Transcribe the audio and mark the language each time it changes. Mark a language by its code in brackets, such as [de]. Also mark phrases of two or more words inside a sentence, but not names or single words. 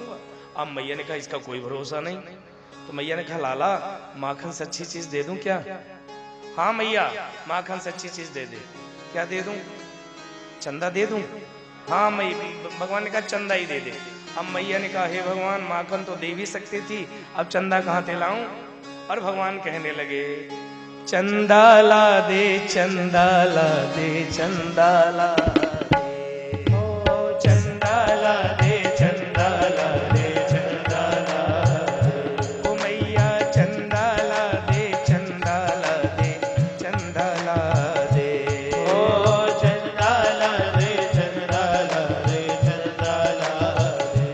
[hi] अब मैया ने कहा इसका कोई भरोसा नहीं। तो मैया ने कहा लाला माखन से अच्छी चीज दे दूं क्या? हाँ मैया माखन से अच्छी चीज दे दे। क्या दे दूं? चंदा दे दूं? हाँ भगवान ने कहा चंदा ही दे दे। अब मैया ने कहा हे भगवान माखन तो दे भी सकती थी, अब चंदा कहाँ से लाऊं? और भगवान कहने लगे चंदा ला दे, चंदा ला दे, चंदा ला दे, ओ चंदा ला दे, चंदा ला दे, चंदा ला दे, ओ मैया चंदा ला दे, चंदा ला दे, चंदा ला दे, ओ चंदा ला दे, चंदा ला दे, चंदा ला दे।